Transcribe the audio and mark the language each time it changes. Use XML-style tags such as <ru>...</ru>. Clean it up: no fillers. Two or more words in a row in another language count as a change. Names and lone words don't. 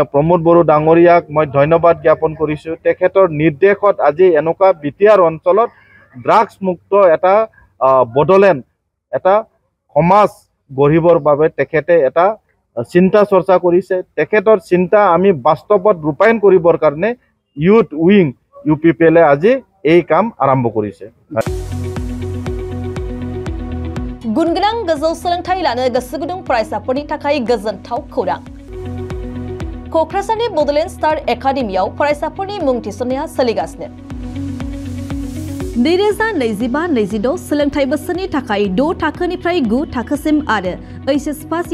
<as>প্ৰমোদ বড়ো ডাঙৰীয়াক মই ধন্যবাদ জ্ঞাপন কৰিছো তেখেতৰ নিৰ্দেশত আজি এনেকুৱা বিটিআৰ অঞ্চলত ড্ৰাগছ মুক্ত এটা বড়োলেণ্ড এটা সমাজ গঢ়িবৰ বাবে তেখেতে এটা চিন্তা চৰ্চা কৰিছে তেখেতৰ চিন্তা আমি বাস্তৱত ৰূপায়ণ কৰিবৰ কাৰণে</as> <en>youth wing</en> <as>UPPL আজি এই কাম আৰম্ভ কৰিছে</as> <brx>गुनगोनां गोजौ सोलोंथाइ लानो गोसो गुदुं फरायसाफोरनि थाखाय गोजोनथाव खौरां क'क्राझारनि बड'लेण्ड स्टार एकाडेमियाव फरायसाफोरनि मुं थिसननाया सोलिगासिनो 2025-26 सोलोंथाइ बोसोरनि थाखाय 6 थाखोनिफ्राय 9 थाखोसिम आरो HS फार्स्ट</brx>